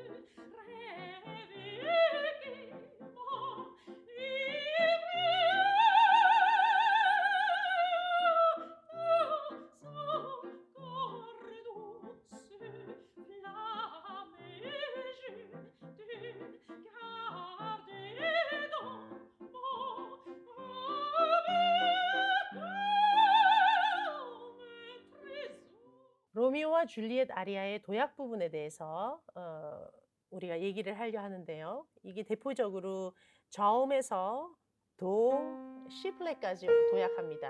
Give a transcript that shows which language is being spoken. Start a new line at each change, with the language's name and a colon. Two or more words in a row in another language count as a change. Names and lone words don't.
French: rêve qui m'enivre dans son corps douce flamme. Je te garde dans mon
Korean: 로미오와 줄리엣 아리아의 도약 부분에 대해서 우리가 얘기를 하려 하는데요. 이게 대표적으로 저음에서 도, C플랫까지 도약합니다.